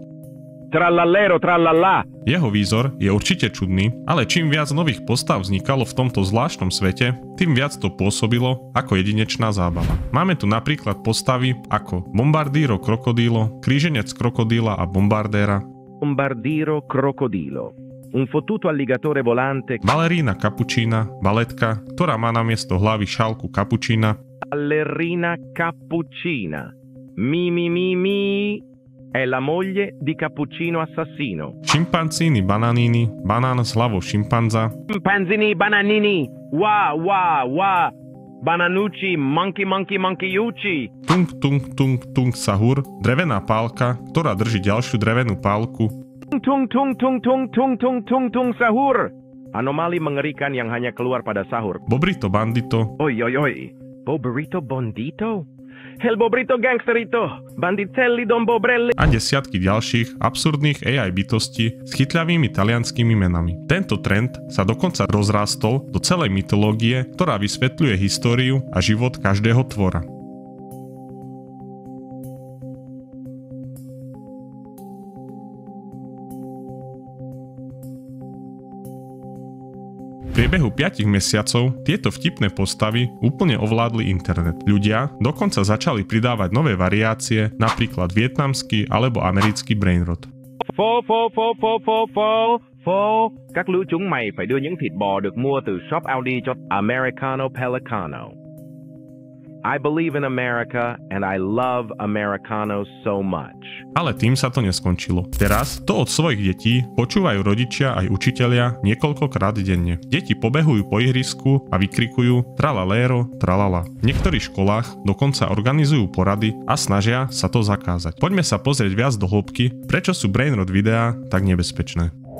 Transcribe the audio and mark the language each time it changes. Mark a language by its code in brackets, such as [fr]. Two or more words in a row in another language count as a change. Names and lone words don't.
[it] Tralalero tralala. [sk] Jeho výzor je určite čudný, ale čím viac nových postav vznikalo v tomto zvláštnom svete, tým viac to pôsobilo ako jedinečná zábava. Máme tu napríklad postavy ako Bombardiro Crocodilo, Kríženec krokodíla a Bombardéra, Bombardiro crocodilo. [it] Un fottuto alligatore volante. [sk] Balerína Cappuccina, baletka, ktorá má namiesto hlavy šálku kapučína. Ballerina Cappuccina. Mi. [it] È la moglie di Cappuccino Assassino. [sk] Šimpanzini Bananini, banán s hlavou šimpanza. Chimpanzini bananini. Wa. Bananucci, monkeyucci. Tung Sahur, drevená pálka, ktorá drží ďalšiu drevenú pálku. Tung sahur. [id] Anomali mengerikan yang hanya keluar pada sahur. [sk] Bobrito Bandito. Oi. Bobrito Bondito? El Bobrito Gangsterito. Banditelli Don Bobrelli. A desiatky ďalších absurdných AI bytostí s chytľavými talianskými menami. Tento trend sa dokonca rozrástol do celej mytológie, ktorá vysvetľuje históriu a život každého tvora. V priebehu 5 mesiacov tieto vtipné postavy úplne ovládli internet. Ľudia dokonca začali pridávať nové variácie, napríklad vietnamský alebo americký brainrot. [vi] Các lũ chúng mày phải đưa những thịt bò được mua từ shop Aldi cho Americano Pelicano. [en] I believe in America and I love Americano so much. [sk] Ale tým sa to neskončilo. Teraz to od svojich detí počúvajú rodičia aj učitelia niekoľkokrát denne. Deti pobehujú po ihrisku a vykrikujú tralalero, tralala. V niektorých školách dokonca organizujú porady a snažia sa to zakázať. Poďme sa pozrieť viac do hĺbky, prečo sú brainrot videá tak nebezpečné.